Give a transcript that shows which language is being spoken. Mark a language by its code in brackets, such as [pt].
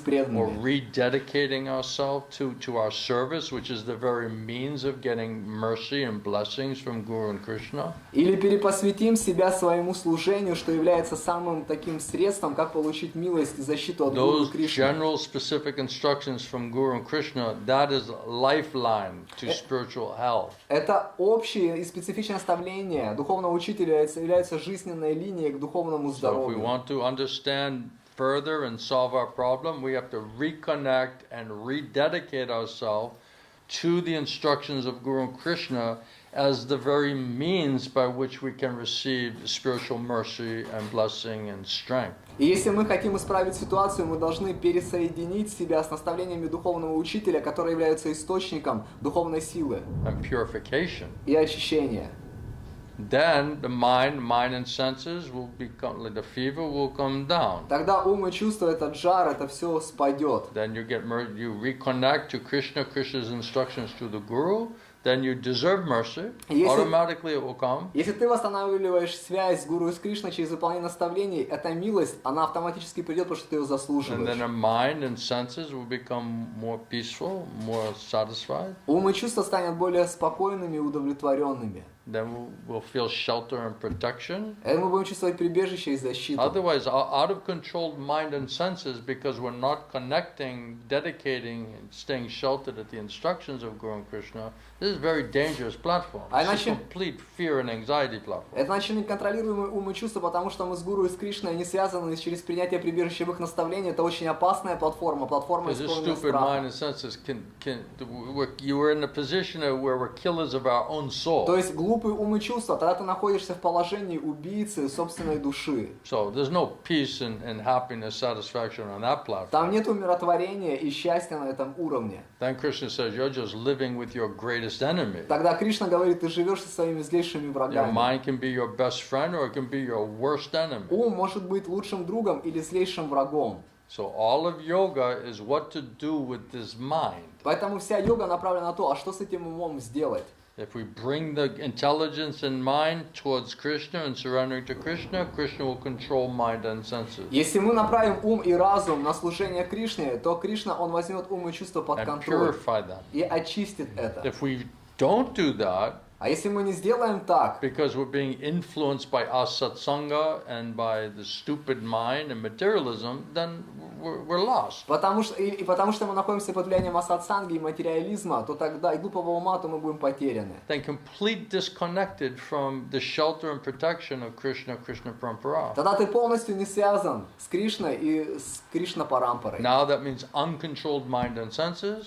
[en] Or [ru] преданными. [en] rededicating ourselves to our service, which is the very means of getting mercy and blessings from Guru and Krishna. [ru] Или перепосвятим себя своему служению, что является самым таким средством, как получить милость и защиту от Гуру [en] Those [ru] Кришны. [en] general specific instructions from Guru and Krishna, that is lifeline to spiritual health. [ru] Это общее и специфичное наставление духовного учителя является жизненной линией к духовному [en] So if we [ru] здоровью. [en] want to understand further and solve our problem, we have to reconnect and rededicate ourselves to the instructions of Guru and Krishna as the very means by which we can receive spiritual mercy and blessing and strength. [ru] И если мы хотим исправить ситуацию, мы должны пересоединить себя с наставлениями духовного учителя, которые являются источником духовной силы [en] And purification. [ru] и очищения. [en] Then the mind and senses will become, like the fever will come down. [ru] Тогда ум и чувства, этот жар, это все спадет. [en] Then you you reconnect to Krishna, Krishna's instructions to the Guru. Then you deserve mercy. Automatically it will come. [ru] Если ты восстанавливаешь связь с Гуру и с Кришной через выполнение наставлений, эта милость, она автоматически придет, потому что ты ее [en] And [ru] заслуживаешь. [en] then our mind and senses will become more peaceful, more satisfied. [ru] Ум и чувства станут более спокойными и удовлетворенными. [en] Then we'll feel shelter and protection. [ru] И мы будем чувствовать прибежище и защиту. [en] Otherwise, out of controlled mind and senses, because we're not connecting, dedicating, and staying sheltered at the instructions of Guru and Krishna, this is a very dangerous platform. It's a complete fear and anxiety platform. [ru] Это значит неконтролируемый ум и чувства, потому что мы с Гуру и с Кришной не связаны через принятие прибежища в их наставлений. Это очень опасная платформа, платформа [en] Because this [ru] исполненная [en] stupid mind [ru] страха. [en] and senses you were in a position where we're killers of our own soul. [ru] То есть глупый ум и чувства, тогда ты находишься в положении убийцы собственной души. [en] So there's no peace and happiness, satisfaction on that platform. [ru] Там нет умиротворения и счастья на этом уровне. [en] Then Krishna says you're just living with your greatest enemy. [ru] Тогда Кришна говорит, ты живешь со своими злейшими [en] Your [ru] врагами. [en] mind can be your best friend or it can be your worst enemy. [ru] Ум может быть лучшим другом или злейшим врагом. [en] So all of yoga is what to do with this mind. [ru] Поэтому вся йога направлена на то, а что с этим умом сделать? [en] If we bring the intelligence and mind towards Krishna and surrendering to Krishna, Krishna will control mind and senses. [ru] Если мы направим ум и разум на служение Кришне, то Кришна, он возьмет ум и чувства под [en] And [ru] контроль [en] purify them. [ru] и очистит это. [en] If we don't do that, [ru] А если мы не сделаем так, [en] because we're being influenced by asatsanga and by the stupid mind and materialism, then we're lost. [ru] потому что мы находимся под влиянием асатсанги и материализма, то тогда и глупого ума, то мы будем потеряны. [en] Then complete disconnected from the shelter and protection of Krishna, Krishna Parampara. [ru] Тогда ты полностью не связан с Кришной и с Кришна-парампарой. [en] Now that means uncontrolled mind and senses.